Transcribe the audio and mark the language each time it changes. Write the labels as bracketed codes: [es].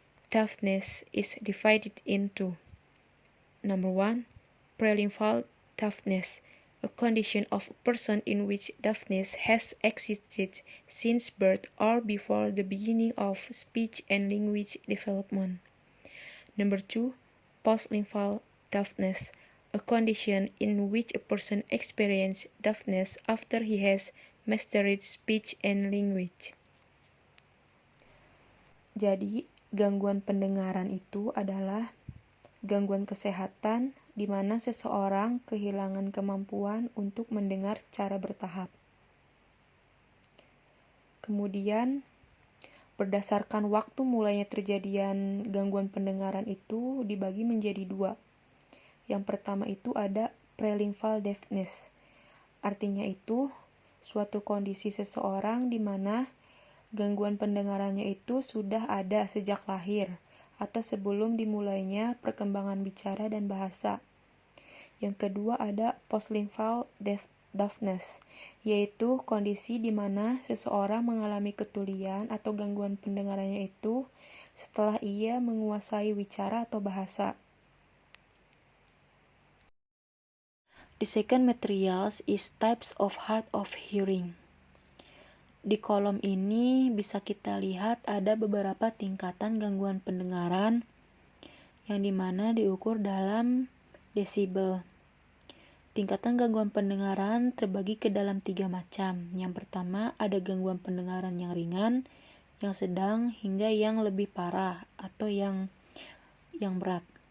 [en] Deafness is divided into: number 1, prelingual deafness, a condition of a person in which deafness has existed since birth or before the beginning of speech and language development. Number 2, postlingual deafness, a condition in which a person experiences deafness after he has mastered speech and language. [id] Jadi, gangguan pendengaran itu adalah gangguan kesehatan di mana seseorang kehilangan kemampuan untuk mendengar secara bertahap. Kemudian, berdasarkan waktu mulainya terjadian gangguan pendengaran itu dibagi menjadi 2. Yang pertama itu ada prelingual deafness. Artinya itu suatu kondisi seseorang di mana gangguan pendengarannya itu sudah ada sejak lahir atau sebelum dimulainya perkembangan bicara dan bahasa. Yang kedua ada postlingual deafness, yaitu kondisi di mana seseorang mengalami ketulian atau gangguan pendengarannya itu setelah ia menguasai wicara atau bahasa. [en] The second materials is types of hard of hearing. [id] Di kolom ini bisa kita lihat ada beberapa tingkatan gangguan pendengaran yang dimana diukur dalam desibel. Tingkatan gangguan pendengaran terbagi ke dalam 3 macam. Yang pertama ada gangguan pendengaran yang ringan, yang sedang, hingga yang lebih parah atau yang berat.